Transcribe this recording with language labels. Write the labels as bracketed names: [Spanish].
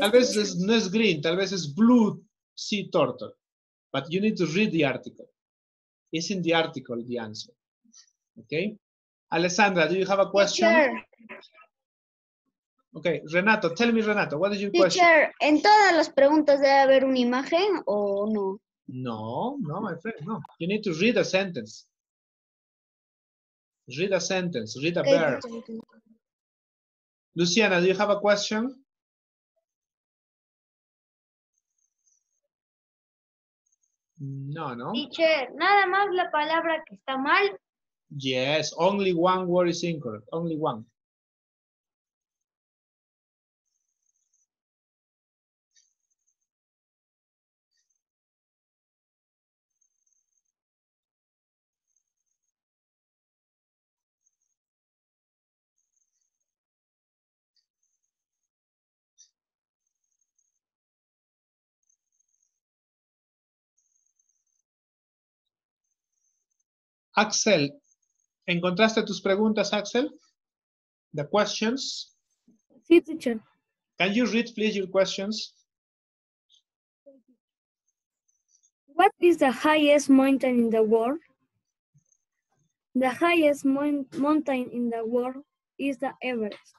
[Spanish] Tal vez no es [English] green, [Spanish] tal vez es [English] blue sea turtle. But you need to read the article. It's in the article, the answer. Okay? Alessandra, do you have a question? Teacher, Okay, Renato, tell me, Renato, what is your question? [Spanish] Teacher, ¿en todas las preguntas debe haber una imagen o no? [English] No, no, my friend, no. You need to read a sentence. Read a sentence, read a Okay, verb. teacher. Luciana, do you have a question? No, no. [Spanish] Teacher, nada más la palabra que está mal. [English] Yes, only one word is incorrect, only one. [Spanish] Axel, ¿encontraste tus preguntas, Axel? [English] The questions? [Spanish] Sí, teacher. [English] Can you read, please, your questions? What is the highest mountain in the world? The highest mountain in the world is the Everest.